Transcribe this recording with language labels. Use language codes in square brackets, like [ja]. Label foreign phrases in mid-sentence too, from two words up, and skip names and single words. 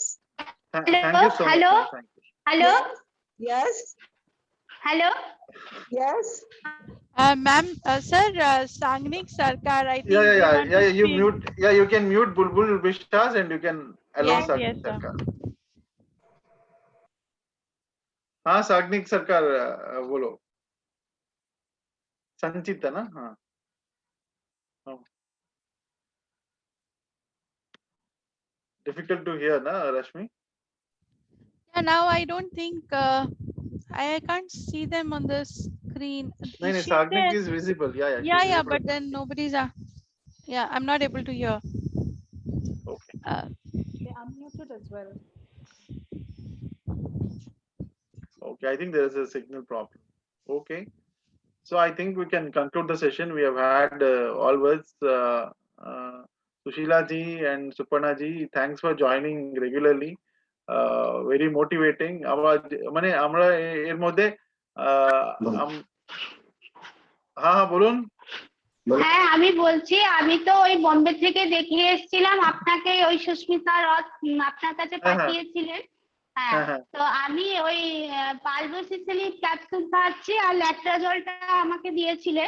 [en] Thank you so much. Hello. Yes. Hello. Yes. Ma'am, sir, Sangnik Sarkar, I think Yeah, they yeah, want yeah, to yeah. You speak. mute. Yeah, you can mute Bulbul Bishas and you can allow Yes, Sagnik yes, sir. Sarkar. [hi] हाँ साग्निक सरकार बोलो संचिता ना हाँ [en] difficult to hear [hi] na Rashmi. [en] Yeah, now I don't think I can't see them on the screen. [hi] नहीं नहीं [en] Is she Sagnik there? is visible. Yeah, Yeah, she's yeah, visible. but then nobody's. Yeah, I'm not able to hear. Okay. They unmuted as well. Okay, I think there is a signal problem. Okay, so I think we can conclude the session. We have had all words. Sushila ji and Suparna ji, thanks for joining regularly. Very motivating. [bn] মানে আমরা এর মধ্যে হ্যাঁ হ্যাঁ বলুন হ্যাঁ আমি বলছি আমি তো ওই বোম্বে থেকে দেখে এসেছিলাম আপনাকে ওই সুস্মিতা রথ আপনার কাছে পাঠিয়েছিলেন হ্যাঁ তো আমি ওই পালবোসিসিলিক ক্যাপসুল খাচ্ছি আর ল্যাট্রাজলটা আমাকে দিয়েছিলেন